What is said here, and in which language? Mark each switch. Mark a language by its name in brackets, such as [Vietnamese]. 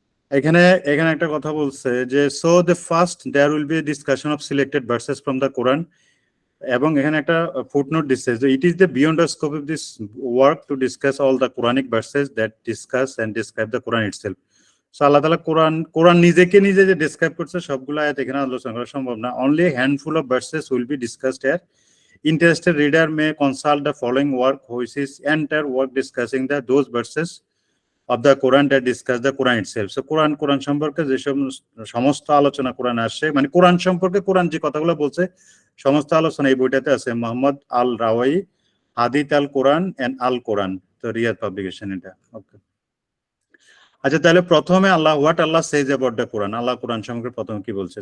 [Bangla] এখানে এখানে একটা কথা বলছে যে [English] so the first there will be a discussion of selected verses from the Quran, [Bangla] এবং এখানে একটা ফুটনোট দিচ্ছে যে [English] It is the beyond the scope of this work to discuss all the Quranic verses that discuss and describe the Quran itself. [Bangla] So আল্লাহ তাআলা কোরআন নিজেকে নিজে যে describe করছে সবগুলো আয়াত এখানে আলোচনা করা সম্ভব না। [English] Only handful of verses will be discussed here. Interested reader may consult the following work, which is entire work discussing those verses of the Quran that discuss the Quran itself. [Bangla] So কোরআন সম্পর্কে যেসব সমস্ত আলোচনা কোরআন আসে, মানে কোরআন সম্পর্কে কোরআন যে কথাগুলো বলছে সমস্ত আলোচনা এই বইটাতে আছে। মোহাম্মদ আল রাওয়াই, হাদিত আল কোরআন এন্ড আল কোরআন, তো রিয়াদ পাবলিকেশন এটা। ওকে, আচ্ছা তাহলে প্রথমে [English] what Allah says about the Quran, [Bangla] আল্লাহ কোরআন সম্পর্কে প্রথমে কি বলছে।